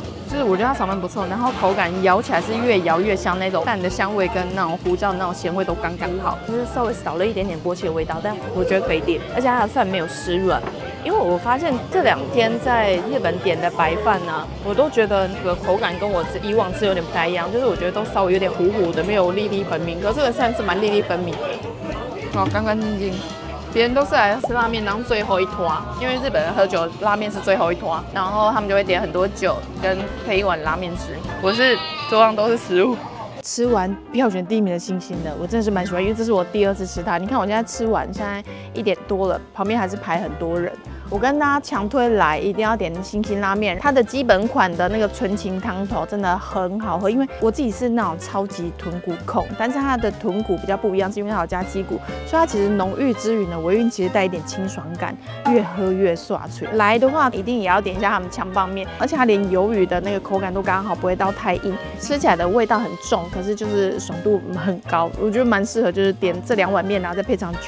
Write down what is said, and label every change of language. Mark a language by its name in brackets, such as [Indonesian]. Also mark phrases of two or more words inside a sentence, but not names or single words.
[Chinese] 就是我覺得它炒飯不錯，然後口感咬起來是越咬越香，那種蛋的香味跟那種胡椒的那種鹹味都剛剛好，就是稍微少了一點點鍋氣的味道，但我覺得可以點，而且它的飯沒有濕軟，因為我發現這2天在日本點的白飯呢，我都覺得那個口感跟我以往吃有點不太一樣，就是我覺得都稍微有點糊糊的，沒有粒粒分明，可是這個飯是蠻粒粒分明的，哦，乾乾淨淨。別人都是來吃拉麵當最後一攤，因為日本人喝酒拉麵是最後一攤，然後他們就會點很多酒跟配一碗拉麵吃。我是桌上都是食物。吃完票選第1名的星星的，我真的是蠻喜歡，因為這是我第2次吃它。你看我現在吃完，現在1點多了，旁邊還是排很多人。我跟大家強推來，一定要點星星拉麵。它的基本款的那個純情湯頭真的很好喝，因為我自己是那種超級豚骨控，但是它的豚骨比較不一樣，是因為它有加雞骨，所以它其實濃郁之餘呢，尾韻其實帶一點清爽感，越喝越爽脆。來的話一定也要點一下他們強棒麵，而且它連魷魚的那個口感都剛好，不會到太硬，吃起來的味道很重，可是就是爽度很高，我覺得蠻適合，就是點這2碗麵，然後再配上酒。